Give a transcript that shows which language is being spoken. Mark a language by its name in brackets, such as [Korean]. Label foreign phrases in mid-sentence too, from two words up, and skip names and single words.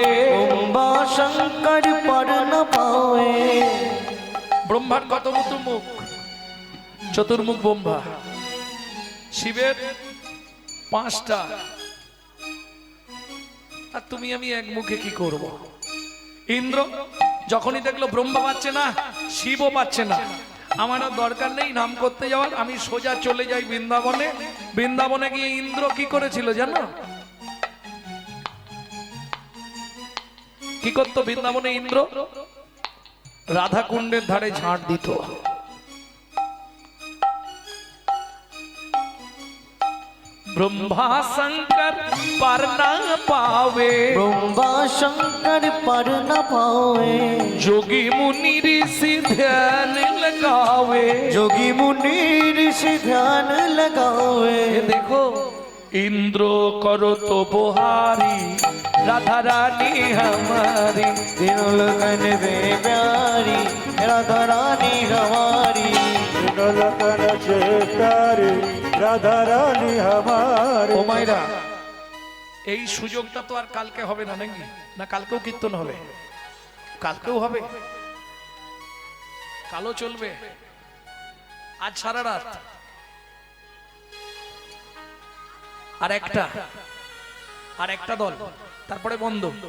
[Hindi] ब्रह्मा शंकर पर न पावे, [Bangla] ব্রহ্মার কত মুখ? চতুর্মুখ ব্রহ্মা। শিবের 5টা, আর তুমি আমি এক মুখে কি করব? ইন্দ্র যখনই দেখলো ব্রহ্মা পাচ্ছে না, শিবও পাচ্ছে না, আমার আর দরকার নেই নাম করতে যাওয়ার, আমি সোজা চলে যাই বৃন্দাবনে। বৃন্দাবনে গিয়ে ইন্দ্র কি করেছিল জানো? কি করতো বৃন্দাবনে ইন্দ্র? রাধা কুণ্ডের ধারে ঝাঁট দিত। [Hindi] ब्रह्मा शंकर पर न पावे, ब्रह्मा शंकर पर न पावे, जोगी मुनि ऋषि ध्यान लगावे, जोगी मुनि ऋषि ध्यान लगावे। ये देखो इंद्र करो तो बुहारी राधा रानी हमारी, तीनों लोगन से प्यारी राधा रानी हमारी, तीनों लोगन से प्यारी राधा रानी हमारी। [Bangla] ও মাইরা, এই সুযোগটা তো আর কালকে হবে না নাকি? না কালকেও কীর্তন হবে? কালকেও হবে, কালো চলবে, আজ সারা রাত। আর একটা দল, তারপরে বন্ধ।